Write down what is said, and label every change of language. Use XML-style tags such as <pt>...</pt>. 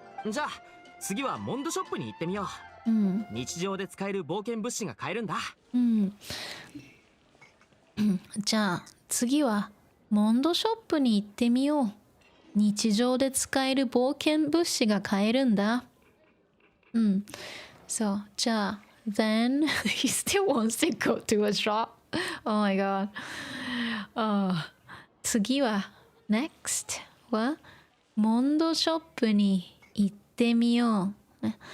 <ja>じゃあ次はモンドショップに行ってみよう。日常で使える冒険物資が買えるんだ。じゃあ次はモンドショップに行ってみよう。日常で使える冒険物資が買えるんだ。そう、じゃあ</ja> <en>then he still wants to go to a shop. Oh my god.</en> <ja>次は</ja> <en>next</en> <ja>はモンドショップに行ってみよう。</ja>